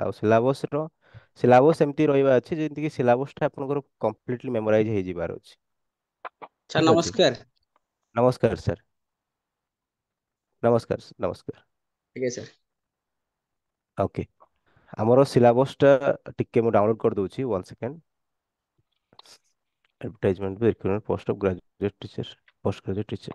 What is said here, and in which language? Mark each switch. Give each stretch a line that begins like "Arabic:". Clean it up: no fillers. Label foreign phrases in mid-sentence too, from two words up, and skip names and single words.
Odia: ଆଉ ସିଲାବସ୍ ଏମିତି ରହିବା ଅଛି ଯେମିତିକି ସିଲାବସ୍ଟା ଆପଣଙ୍କର କମ୍ପ୍ଲିଟଲି ମେମୋରାଇଜ ହେଇଯିବାର ଅଛି। ସାର୍ ଠିକ ଅଛି। ନମସ୍କାର। ନମସ୍କାର ସାର୍। ନମସ୍କାର ନମସ୍କାର। ଆଜ୍ଞା ସାର୍। ଓକେ ଆମର ସିଲାବସ୍ଟା ଟିକେ ମୁଁ ଡାଉନଲୋଡ୍ କରିଦେଉଛି 1 ସେକେଣ୍ଡ।
English: advertisement by recruitment post of graduate teacher, postgraduate teacher.